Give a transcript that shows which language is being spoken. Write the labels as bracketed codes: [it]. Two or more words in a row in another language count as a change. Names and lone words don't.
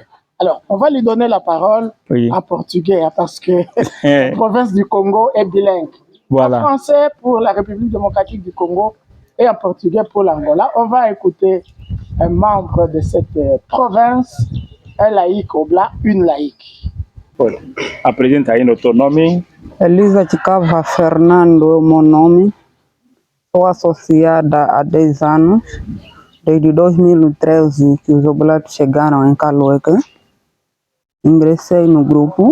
[fr] Alors, on va lui donner la parole en portugais, parce que la province du Congo est bilingue. Voilà. En français pour la République démocratique du Congo et en portugais pour l'Angola. On va écouter un membre de cette province, un laïc Oblat, une laïque. [pt] Apresenta aí no teu nome. Elisa Ticava Fernando é o meu nome. Sou associada há 10 anos, desde 2013 que os Oblatos chegaram em Kaloueke. Ingressei no grupo.